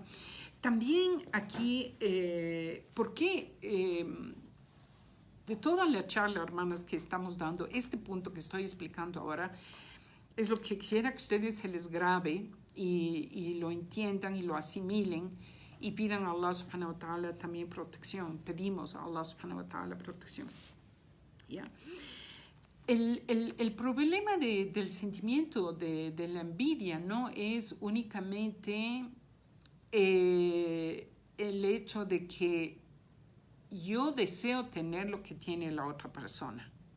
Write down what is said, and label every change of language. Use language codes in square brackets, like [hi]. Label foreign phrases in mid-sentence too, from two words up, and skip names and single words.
[es] También aquí, ¿por qué de toda la charla, hermanas, que estamos dando, este punto que estoy explicando ahora, es lo que quisiera que ustedes se les grabe y lo entiendan y lo asimilen y pidan a [ar] الله سبحانه وتعالى [es] también protección. Pedimos a [ar] الله سبحانه وتعالى [es] protección. ¿Ya? El problema del sentimiento de la envidia no es únicamente el hecho de que yo deseo tener lo que tiene la otra persona